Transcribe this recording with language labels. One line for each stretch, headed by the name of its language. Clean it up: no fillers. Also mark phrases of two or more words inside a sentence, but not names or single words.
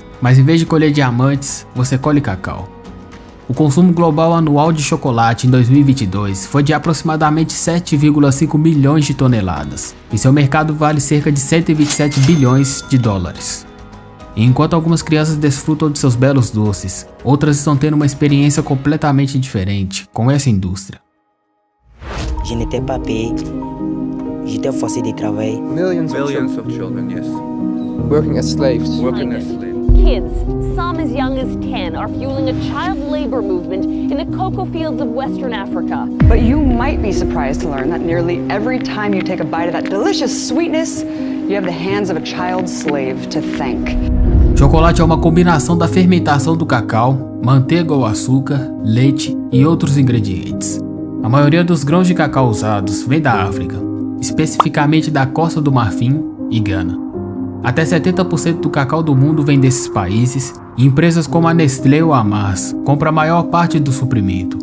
Portuguese: Mas em vez de colher diamantes, você colhe cacau. O consumo global anual de chocolate em 2022 foi de aproximadamente 7,5 milhões de toneladas, e seu mercado vale cerca de 127 bilhões de dólares. E enquanto algumas crianças desfrutam de seus belos doces, outras estão tendo uma experiência completamente diferente com essa indústria.
French: Je n'étais pas payé. J'étais forcé de travailler.
English: Millions of children, yes. Working as slaves. Kids, some as young as 10, are fueling a child labor movement in the cocoa fields of Western Africa. But you might be surprised to learn that nearly every time you take a bite of that delicious sweetness, you have the hands of a child slave to thank.
Portuguese: Chocolate é uma combinação da fermentação do cacau, manteiga ou açúcar, leite e outros ingredientes. A maioria dos grãos de cacau usados vem da África, especificamente da Costa do Marfim e Gana. Até 70% do cacau do mundo vem desses países e empresas como a Nestlé ou a Mars compram a maior parte do suprimento.